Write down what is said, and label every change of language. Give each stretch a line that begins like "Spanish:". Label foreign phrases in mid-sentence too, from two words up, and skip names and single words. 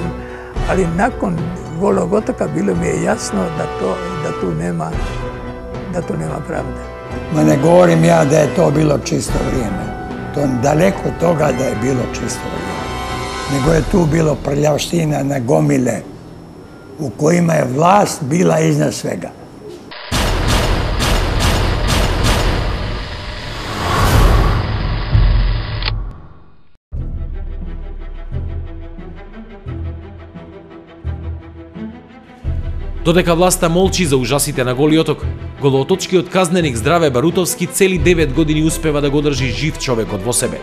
Croatian: Ali nakon Golog otoka bilo mi je jasno da tu nema pravde. Ma ne govorim ja da je to bilo čisto vrijeme. To je daleko od toga da je bilo čisto vrijeme. Nego je tu bilo prljavština na gomile u kojima je vlast bila iznad svega.
Macedonian: Додека власта молчи за ужасите на Голи оток, голооточкиот казненик Здраве Барутовски цели 9 години успева да го држи жив човекот во себе.